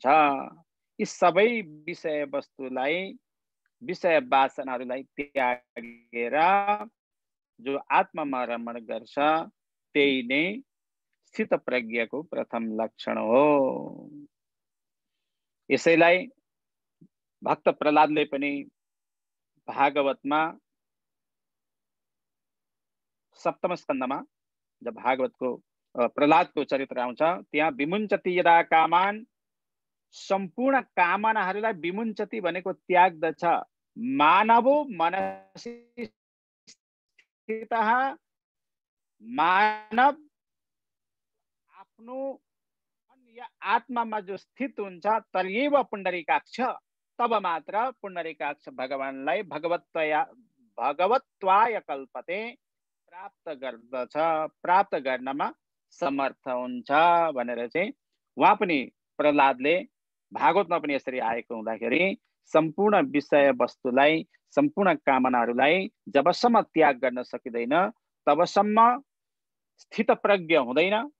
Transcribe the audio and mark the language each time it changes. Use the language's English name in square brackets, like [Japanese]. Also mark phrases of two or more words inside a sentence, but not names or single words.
[Nepali] यी सबै विषय वस्तुलाई, विषय वासनाहरूलाई त्यागेर जो आत्मामा रमण गर्छ त्यही नै स्थित प्रज्ञको प्रथम लक्षण हो। यसैलाई भक्त प्रहलादले पनि भागवतमा सप्तम स्कन्धमा जब भागवतको प्रहलादको चरित्र आउँछ त्यहाँ [Sanskrit] विमुञ्चति यदा कामान, [Nepali] सम्पूर्ण कामनाहरूलाई विमुञ्चति भनेको त्याग्दछ। [Sanskrit] मानवो मनसि स्थितः, [Nepali] मानव आफ्नो मन या आत्मामा जो स्थित हुन्छ तर्येव पुण्डरीकाक्ष, तब मात्र पुण्डरीकाक्ष भगवानलाई [Sanskrit] भगवत्वाय कल्पते [Nepali] प्राप्त गर्दछ, प्राप्त गर्नमा समर्थ हुन्छ भनेर चाहिँ उहाँ पनि प्रहलादले भागवतमा पनि यसरी आएको हुँदाखेरि सम्पूर्ण विषय वस्तुलाई, सम्पूर्ण कामनाहरूलाई जबसम्म त्याग गर्न सकिँदैन तबसम्म स्थित प्रज्ञ हुँदैन।